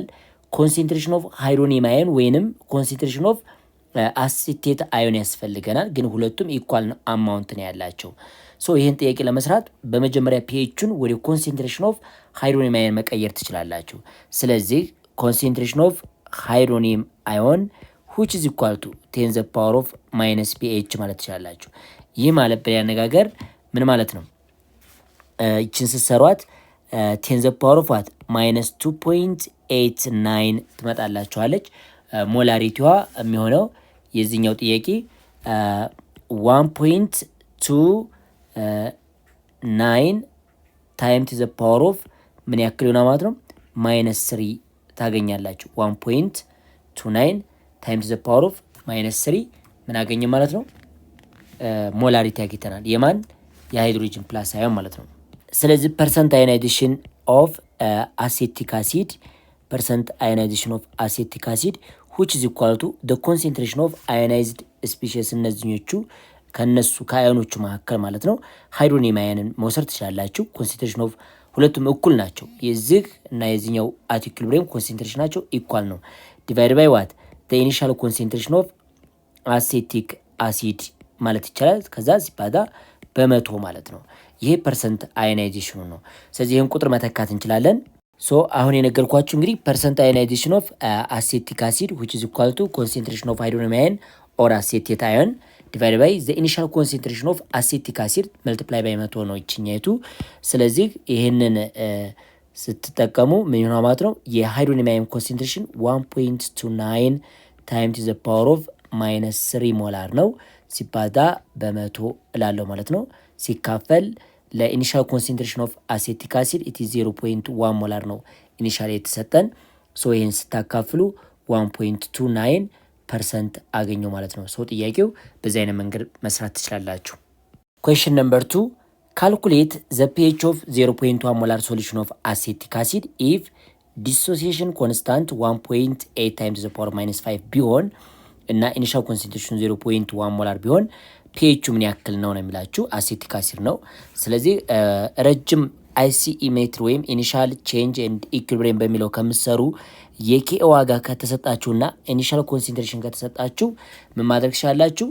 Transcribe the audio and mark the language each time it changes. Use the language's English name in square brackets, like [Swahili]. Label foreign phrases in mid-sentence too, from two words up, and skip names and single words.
[English] concentration of hydronium ion [Amharic] ወይንም [English] concentration of acetate ion [Amharic] ያስፈልገናል። ግን ሁለቱም [English] equal amount [Amharic] ነው ያላቸው። ሶ ይህን ጥያቄ ለመስራት በመጀመሪያ ፒኤቹን ወደ [English] concentration of hydronium ion [Amharic] መቀየር ትችላላችሁ። ስለዚህ [English] concentration of hydronium ion which is equal to 10 the power of minus pH [Amharic] ማለት ትችላላችሁ። ይህ ማለት በሌላ አነጋገር ምን ማለት ነው? ይችን ስትሰሯት [English] 10 the power of what minus 2.89 [Amharic] ትመጣላችኋለች። ሞላሪቲዋ የሚሆነው የዚህኛው ጥያቄ 1.29 ታይምስ [English] the power of [Amharic] ምን ያክል ይሆናል ማለት ነው? [English] ማይነስ 3 ታገኛላችሁ። 1.29 times the power of minus 3 [Amharic] ምን አገኘ ማለት ነው? [English] ሞላሪቲ [Amharic] አግኝተናል። የማን የሃይድሮጅን ፕላስ አዮን ማለት ነው። ስለዚህ [English] percent ionization of acetic acid percent ionization of acetic acid which is equal to the concentration of ionized species እነዚህኞቹ [Amharic] ከነሱ ከአዮኖቹ መካከል ማለት ነው ሃይድሮኒየም አዮንን መውሰድ ትችላላችሁ። [English] concentration of [Amharic] ሁለቱም እኩል ናቸው። የዚህ እና የዚህኛው [English] at equilibrium concentration [Amharic] ናቸው ኢኳል [English] ነው። divide by what the initial concentration of acetic acid [Amharic] ማለት ይቻላል። ከዛ ሲባዛ በመቶ ማለት ነው። ይሄ ፐርሰንት አዮናይዜሽኑ ነው። ስለዚህ ይህን ቁጥር መተካት እንችላለን። [English] ሶ [Amharic] አሁን የነገርኳችሁ እንግዲህ [English] percent ionization of acetic acid which is equal to concentration of hydronium ion or acetate ion divided by the initial concentration of acetic acid multiply by [Amharic] መቶ ነው ይችኛይቱ። ስለዚህ ይህንን ስትጠቀሙ ምን ይሆናል ማለት ነው? [English] የሃይድሮኒየም ion concentration 1.29 times the power of minus 3 ሞላር [Amharic] ነው ሲባዛ በመቶ እላለሁ ማለት ነው። ሲካፈል [English] for initial concentration of acetic acid it is 0.1 ሞላር [Amharic] ነው ኢኒሻል የተሰጠን። [English] ሶ [Amharic] ይህን ስታካፍሉ 1.29% አገኘው ማለት ነው። ሶ ጥያቄው በዚህ አይነት መንገድ መስራት ትችላላችሁ። [English] question number [Amharic] 2 [English] calculate the pH of 0.1 molar solution of acetic acid if dissociation constant 1.8 times the power minus 5 [Amharic] ቢሆን እና [English] initial concentration [Amharic] 0.1 ሞላር ቢሆን pH ምን ያክል ነው ነው የሚላችሁ። አሴቲክ አሲድ ነው። ስለዚህ ረጅም ICE ሜትር ወይም [English] initial change and equilibrium [Amharic] በሚለው ከምትሰሩ የኬ ዋጋ ከተሰጣችሁና [English] initial concentration [Amharic] ከተሰጣችሁ ምን ማድረግ ትችላላችሁ?